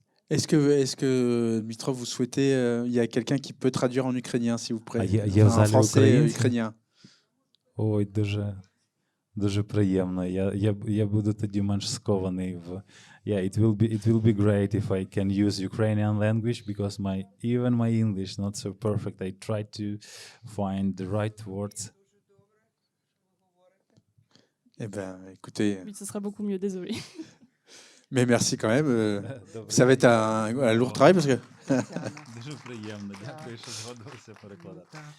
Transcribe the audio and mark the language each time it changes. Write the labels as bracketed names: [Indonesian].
[French] est-ce que Dmitrov, vous souhaitez, il y a quelqu'un qui peut traduire en ukrainien, s'il vous plaît, en français ukrainien. [Ukrainian] Ой, дуже приємно. Я буду тоді менш скований в. [English] Yeah, it will be great if I can use Ukrainian language, because even my English not so perfect. I try to find the right words. [French] Eh ben, écoutez. Oui, ce sera beaucoup mieux, désolé. Mais merci quand même. Ça va être un lourd travail parce que. [Ukrainian] Дуже приємно. Дякую, що згодилися перекладати.